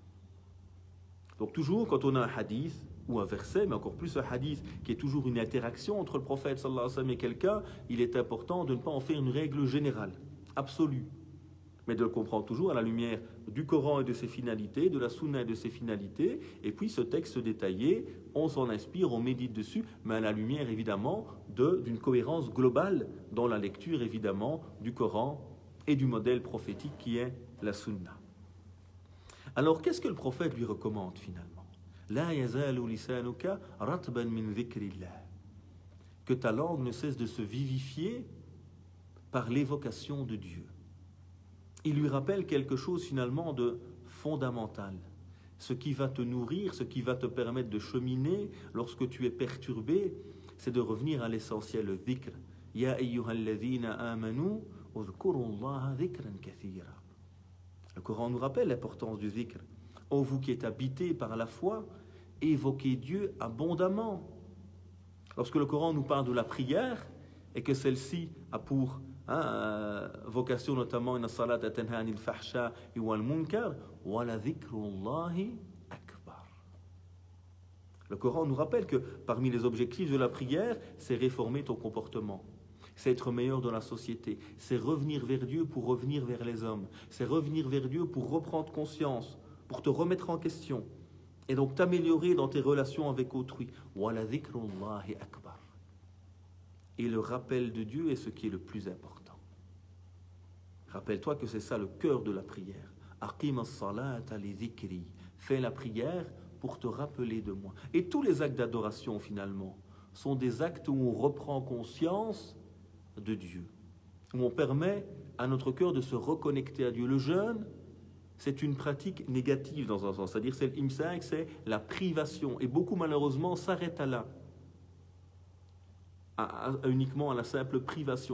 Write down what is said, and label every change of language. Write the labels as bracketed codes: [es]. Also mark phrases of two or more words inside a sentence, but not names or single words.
[fr] Donc toujours, quand on a un hadith, ou un verset, mais encore plus un hadith, qui est toujours une interaction entre le prophète [ar] صلى الله عليه وسلم [fr] et quelqu'un, il est important de ne pas en faire une règle générale, absolue, mais de le comprendre toujours à la lumière du Coran et de ses finalités, de la Sunna et de ses finalités, et puis ce texte détaillé, on s'en inspire, on médite dessus, mais à la lumière évidemment d'une cohérence globale dans la lecture évidemment du Coran et du modèle prophétique qui est la Sunna. Alors qu'est-ce que le prophète lui recommande finalement? [ar] لا يزال لسانك رطبا من ذكر الله. [fr] Que ta langue ne cesse de se vivifier par l'évocation de Dieu. Il lui rappelle quelque chose finalement de fondamental. Ce qui va te nourrir, ce qui va te permettre de cheminer lorsque tu es perturbé, c'est de revenir à l'essentiel, le dhikr. [ar] يا أيها الذين آمنوا اذكروا الله ذكرا كثيرا. [fr] Le Coran nous rappelle l'importance du dhikr. Ô vous qui êtes habités par la foi, évoquez Dieu abondamment. Lorsque le Coran nous parle de la prière, et que celle-ci a pour vocation notamment [ar] إن الصلاة تنهى عن الفحشاء والمنكر ولذكر الله أكبر. [fr] Le Coran nous rappelle que parmi les objectifs de la prière, c'est réformer ton comportement. C'est être meilleur dans la société. C'est revenir vers Dieu pour revenir vers les hommes. C'est revenir vers Dieu pour reprendre conscience, pour te remettre en question. Et donc t'améliorer dans tes relations avec autrui. [ar] ولذكر الله أكبر. [fr] Et le rappel de Dieu est ce qui est le plus important. Rappelle-toi que c'est ça le cœur de la prière. [ar] أقم الصلاة لذكري. [fr] Fais la prière pour te rappeler de moi. Et tous les actes d'adoration finalement sont des actes où on reprend conscience de Dieu, où on permet à notre cœur de se reconnecter à Dieu. Le jeûne, c'est une pratique négative dans un sens, c'est-à-dire c'est l'imsak, c'est la privation, et beaucoup malheureusement s'arrêtent à là, uniquement à la simple privation.